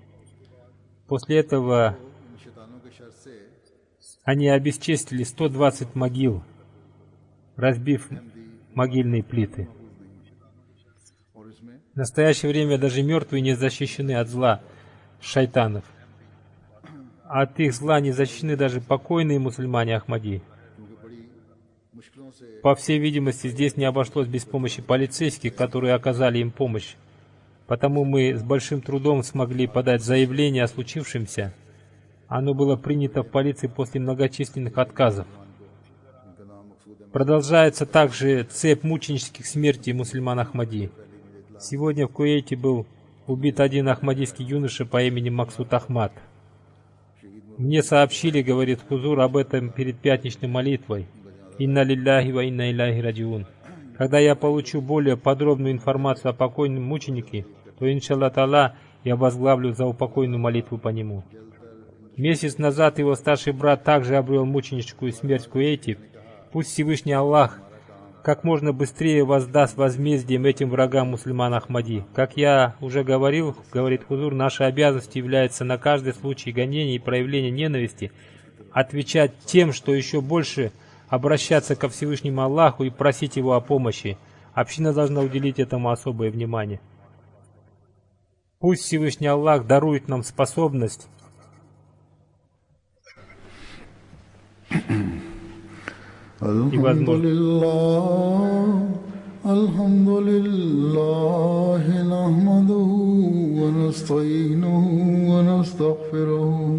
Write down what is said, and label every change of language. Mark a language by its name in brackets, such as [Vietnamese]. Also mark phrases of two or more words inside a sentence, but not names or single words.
[Russian] После этого они обесчестили 120 могил, разбив могильные плиты. В настоящее время даже мертвые не защищены от зла шайтанов. От их зла не защищены даже покойные мусульмане Ахмади. [Urdu] مشکلوں سے [Russian] По всей видимости, здесь не обошлось без помощи полицейских, которые оказали им помощь. Потому мы с большим трудом смогли подать заявление о случившемся. Оно было принято в полиции после многочисленных отказов. [Urdu] ان کا نام مقصود ہے [Russian] Продолжается также цепь мученических смертей мусульман Ахмади. Сегодня в Кувейте был убит один ахмадийский юноша по имени Максуд Ахмад. Мне сообщили, говорит Хузур, об этом перед пятничной молитвой. [Arabic] إنا لله وإنا إليه راجعون. [Russian] Когда я получу более подробную информацию о покойном мученике, то, [Arabic] إن شاء الله تعالى, [Russian] я возглавлю заупокойную молитву по нему. Месяц назад его старший брат также обрел мученическую смерть в Кувейте. Пусть Всевышний Аллах как можно быстрее воздаст возмездием этим врагам мусульман Ахмади. Как я уже говорил, говорит Хузур, нашей обязанностью является на каждый случай гонения и проявления ненависти отвечать тем, что еще больше обращаться ко Всевышнему Аллаху и просить Его о помощи. Община должна уделить этому особое внимание. Пусть Всевышний Аллах дарует нам способность [Arabic] الحمد لله نحمده ونستعينه ونستغفره